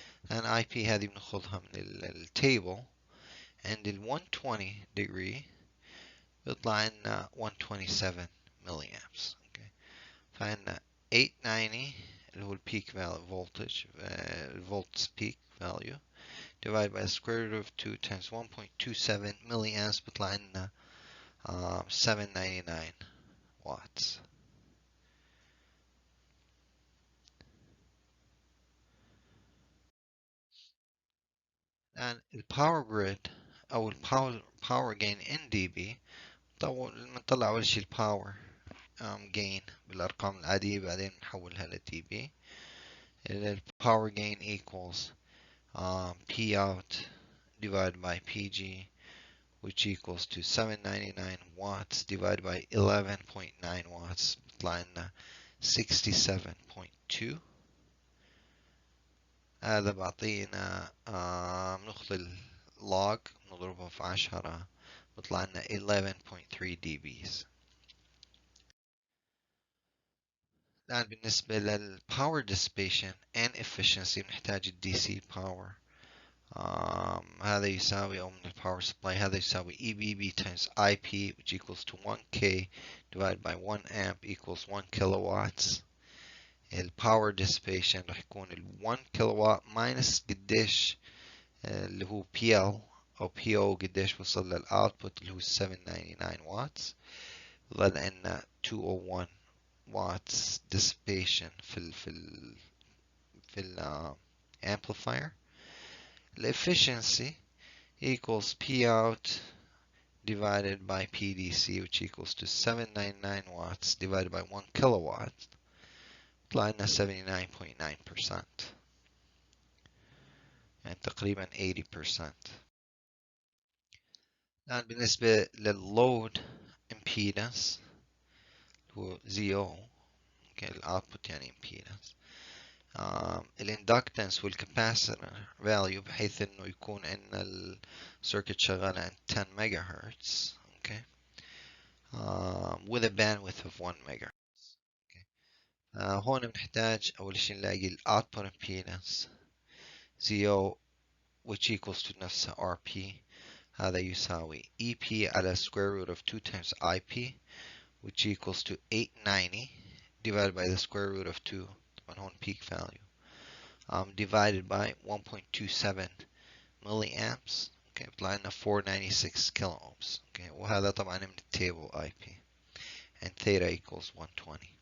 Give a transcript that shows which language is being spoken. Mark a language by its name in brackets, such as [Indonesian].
[Arabic] And IP هذه بناخذها من التable and ال 120 degree بيطلع لنا [English] 127 milliamps. okay. [Arabic] فعندنا [English] 890 [Arabic] اللي هو البيك [English] voltage volts peak value divided by the square root of 2 times 1.27 milliamps [Arabic] بيطلع لنا [English] 799 watts. [Arabic] الآن الباور جريد أو الباور جين ان دي بي بنطلع أول شي الباور جين بالأرقام العادية بعدين نحولها ل دي بي. الباور جين [English] equals P out divided by PG which equals to 799 watts divided by 11.9 watts [Arabic] بيطلع لنا [English] 67.2. [Arabic] هذا بعطينا بناخذ اللوج نضربه في 10 بيطلع لنا 11.3 dBs. الآن بالنسبة لل [English] power dissipation and efficiency [Arabic] بنحتاج ال [English] DC power. [Arabic] هذا يساوي أو من الباور سبلاي هذا يساوي [English] EBB times IP which equals to 1K divided by 1 amp equals 1 kilowatts. [Arabic] الباور dissipation راح يكون ال 1 كيلووات [English] minus [Arabic] قديش اللي هو PL أو PO قديش وصل للأوتبوت اللي هو 799 watts ظل عندنا 201 watts dissipation في ال amplifier. [English] The efficiency equals P out divided by PDC which equals to 799 watts divided by 1 kilowatt [Arabic] طلع لنا [English] 79.9% [Arabic] يعني تقريبا [English] 80%. [Arabic] الآن بالنسبة للload impedance هو ZO الأوتبوت يعني impedance. الاندكتنس والكاباسيتور فاليو بحيث انه يكون عندنا السيركت شغالة عند 10 ميجا هرتز [English] okay. with a bandwidth of 1 [Arabic] ميجا هرتز [English] okay. [Arabic] هون بنحتاج اول شيء نلاقي الاوتبوت [English] impedance ZO which equals to [Arabic] نفسها [English] RP [Arabic] هذا يساوي [English] EP على square root of 2 times IP which equals to 890 divided by the square root of 2 [Arabic] طبعا هون [English] peak value divided by 1.27 milliamps okay [Arabic] بيطلع لنا [English] 496 kilo ohms okay [Arabic] وهذا طبعا من التيبل [English] IP and theta equals 120.